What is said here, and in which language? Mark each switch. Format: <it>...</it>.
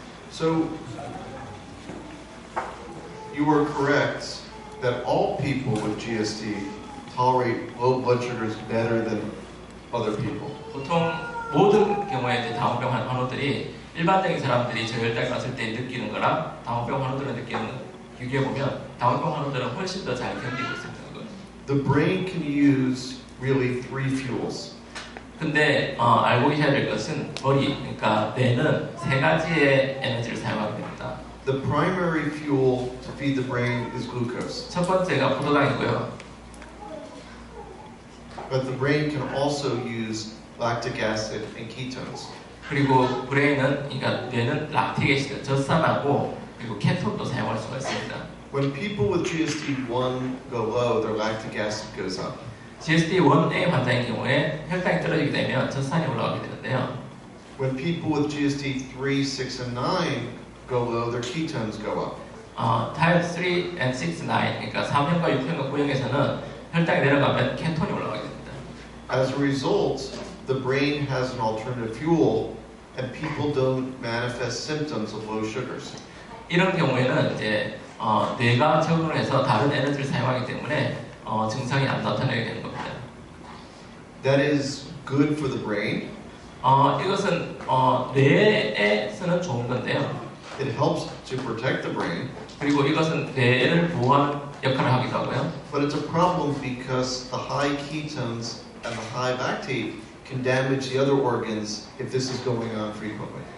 <en>So, you are correct that all people with GSD tolerate low blood sugars better than other people.</en> <ko>보통 모든 경우에 이제 당원병 환우들이 일반적인 사람들이 저혈당이 왔을 때 느끼는 거랑 당원병 환우들은 느끼는 비교해 보면 당원병 환우들은 훨씬 더 잘 견디고 있습니다.</ko> <en>The brain can use really 3 fuels.</en> <ko>근데 알고 계셔야 될 것은 머리, 그러니까 뇌는 3가지의 에너지를 사용하게 됩니다.</ko> <en>The primary fuel to feed the brain is glucose.</en> <ko>첫 번째가 포도당이고요.</ko> <en>But the brain can also use lactic acid and ketones.</en> <ko>그리고 브레인은, 그러니까 뇌는 락틱 애시드, 젖산하고 그리고 케톤도 사용할 수가 있습니다.</ko> <en>When people with GSD1 go low, their lactic acid goes up.</en> <ko>GSD1A 환자인 경우에 혈당이 떨어지게 되면 젖산이 올라가게 되는데요.</ko> <en>When people with GSD3, 6, and 9 go low, their ketones go up.</en> <ko>타입 3 and 6, 9, 그러니까 3형과 6형과 9형에서는 혈당이 내려가면 케톤이 올라가게 됩니다.</ko> <en>As a result, the brain has an alternative fuel, and people don't manifest symptoms of low sugars.</en> <ko>이런 경우에는 이제 뇌가 적응을 해서 다른 에너지를 사용하기 때문에 증상이 안 나타나게 되는 겁니다.</ko> <en>That is good for the brain.</en> <ko>이것은 뇌에서는 좋은 건데요.</ko> <en>It helps to protect the brain.</en> <ko>그리고 이것은 뇌를 보호하는 역할을 하기도 하고요.</ko> <en>But it's a problem because the high ketones and the high lactate can damage the other organs if this is going on frequently.</en>